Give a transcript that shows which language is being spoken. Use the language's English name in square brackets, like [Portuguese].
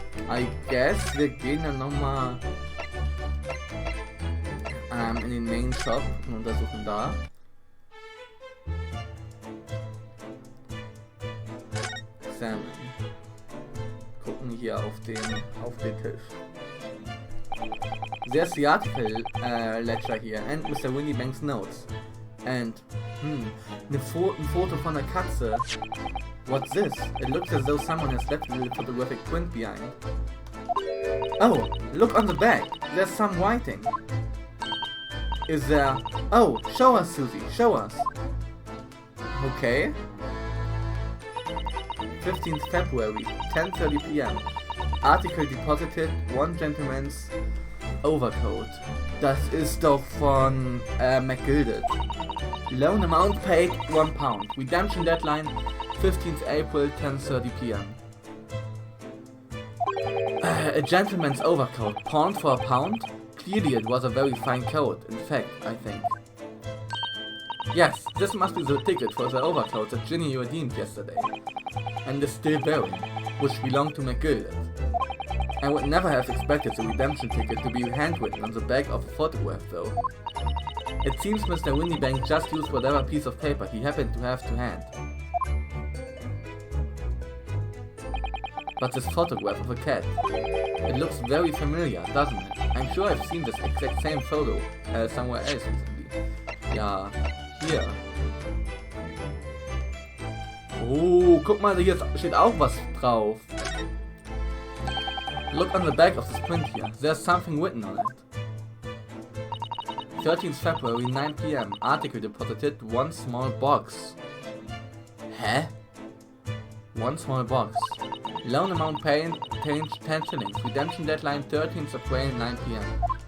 [English] I guess [German] wir gehen dann nochmal in den Main Shop und untersuchen da. Salmon. Gucken hier auf den Tisch. [English] There's the article ledger here and Mr. Windy Bank's notes. [German] And, ein Foto von der Katze. [English] What's this? It looks as though someone has left a little photographic print behind. Oh, look on the back. There's some writing. Is there... Oh, show us, Susie. Show us. Okay. 15th February, 10:30 p.m. Article deposited, one gentleman's overcoat. [German] Das ist doch von McGilded. [English] Loan amount paid £1. Redemption deadline 15th April, 10:30 p.m. A gentleman's overcoat, pawned for £1? Clearly it was a very fine coat, in fact, I think. Yes, this must be the ticket for the overcoat that Ginny redeemed yesterday. And is still wearing, which belonged to McGilded. I would never have expected the redemption ticket to be handwritten on the back of a photograph though. It seems Mr. Windybank just used whatever piece of paper he happened to have to hand. But this photograph of a cat, it looks very familiar, doesn't it? I'm sure I've seen this exact same photo somewhere else recently. [German] Ja, hier. Oh, guck mal, hier steht auch was drauf. [English] Look on the back of this print here. There's something written on it. 13th February, 9 p.m. Article deposited, one small box. Hä? One small box. Loan amount paid 10 shillings. Redemption deadline 13th April, 9 p.m.